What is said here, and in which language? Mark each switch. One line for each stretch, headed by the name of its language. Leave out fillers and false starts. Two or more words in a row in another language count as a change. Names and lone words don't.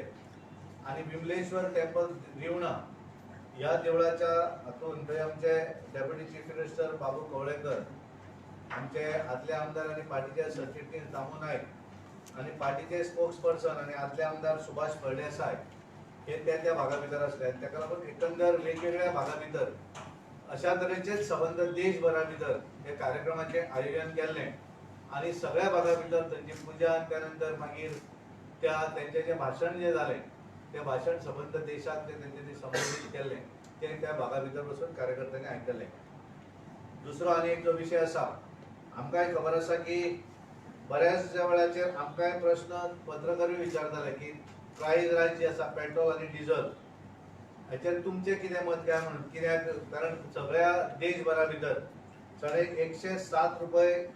Konkani: आणि विमलेश्वर टेम्पल रिवणा ह्या देवळाच्या हातून थंय आमचे
English: Deputy Chief Minister
Konkani: बाबू कवळेकर, आमचे आदले आमदार आणि पार्टीचे सरचिटणीस दामू नायक आणि पार्टीचे स्पोक्सपर्सन आणि आदले आमदार सुभाष फळदेसाय हे त्या भागा भितर असले. ताका लागून एकंदर वेगवेगळ्या भागा भितर अशा तरेचेच संबंध देशभरा भितर हे कार्यक्रमाचे आयोजन केल्लें आणि सगळ्या भागा भितर त्यांची पूजा त्यानंतर मागीर त्यांचे जे भाषण जे जालें ते भाषण संबंध देशात त्यांनी संबोधित केले ते त्या भागा भितर बसून कार्यकर्त्यांनी आयकले. दुसरो आनी एक जो विषय आसा, आमकांय खबर आसा की बऱ्याच वेळाचेर आमकांय प्रश्न पत्रकारूय विचारताले की
English: price rise
Konkani: जी आसा पेट्रोल आनी डिझल हाचेर तुमचें कितें मत काय म्हणून कित्याक कारण सगळ्या देशभरा भितर साडे 107 रुपये